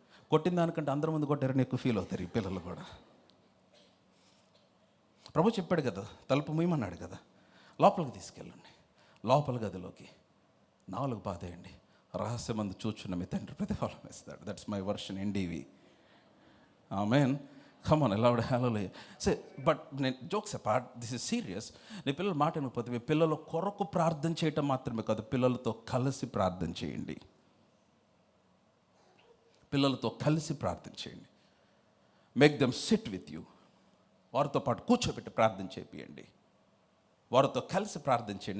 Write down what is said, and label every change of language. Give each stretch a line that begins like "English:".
Telugu: కొట్టిన దానికంటే అందరి ముందు కొట్టారని ఎక్కువ ఫీల్ అవుతారు ఈ పిల్లలు కూడా. ప్రభు చెప్పాడు కదా, తలుపు మూయమన్నాడు కదా, లోపలికి తీసుకెళ్ళండి. లోపల గదిలోకి 4 బాధేయండి. రహస్యమందు చూచున్న మీ తండ్రి ప్రతిఫలం ఇస్తాడు.
English: That's my version NDV. Amen. Come on, allowed. Hallelujah. Say, but jokes apart, this is serious.
Telugu: నీ పిల్లలు మాట వినకపోతే మీ పిల్లల కొరకు ప్రార్థన చేయటం మాత్రమే కాదు, పిల్లలతో కలిసి ప్రార్థన చేయండి. పిల్లలతో కలిసి ప్రార్థన చేయండి.
English: Make them sit with you.
Telugu: వారితో పాటు కూర్చోబెట్టి ప్రార్థన చేపియండి. వారితో కలిసి ప్రార్థన చేయండి.